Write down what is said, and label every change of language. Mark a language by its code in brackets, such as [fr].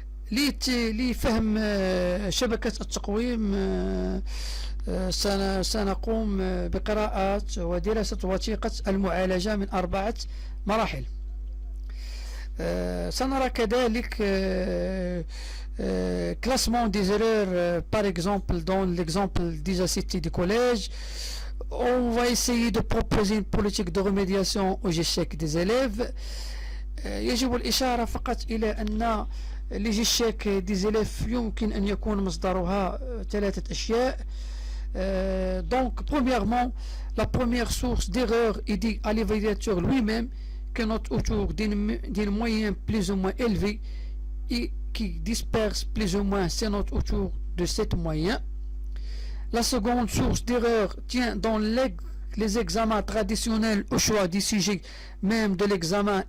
[ar] لفهم شبكة التقويم سنقوم بقراءة ودراسة وثيقة المعالجة من 4 مراحل. سنرى كذلك [fr] classement des erreurs, par exemple dans l'exemple déjà cité du collège. On va essayer de proposer une politique de remédiation aux échecs des élèves. [ar] يجب الإشارة فقط إلى أن [fr] l'échec des élèves [ar] يمكن أن يكون مصدرها 3 أشياء. [fr] Donc premièrement, la première source d'erreur est due à l'évaluateur lui-même qui note autour d'une moyenne plus ou moins élevée et qui disperse plus ou moins ses notes autour de cette moyenne. La seconde source d'erreur tient dans les examens traditionnels au choix du sujet même de l'examen.